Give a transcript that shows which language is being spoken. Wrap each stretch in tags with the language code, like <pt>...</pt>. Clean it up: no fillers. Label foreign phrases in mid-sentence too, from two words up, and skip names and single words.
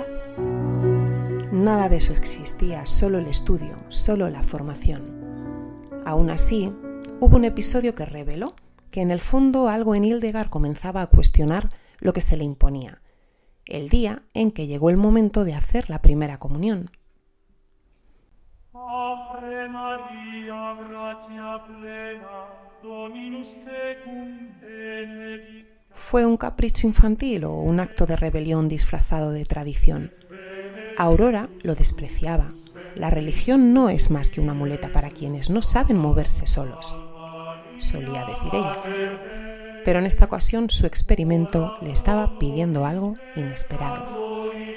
<es>Nada de eso existía, solo el estudio, solo la formación. Aún así, hubo un episodio que reveló que en el fondo algo en Hildegard comenzaba a cuestionar lo que se le imponía, el día en que llegó el momento de hacer la primera comunión.</es> <la>Ave Maria, gratia plena, Dominus tecum, benedicta.</la> <es>¿Fue un capricho infantil o un acto de rebelión disfrazado de tradición? Aurora lo despreciaba. La religión no es más que una muleta para quienes no saben moverse solos, solía decir ella. Pero en esta ocasión su experimento le estaba pidiendo algo inesperado.</es>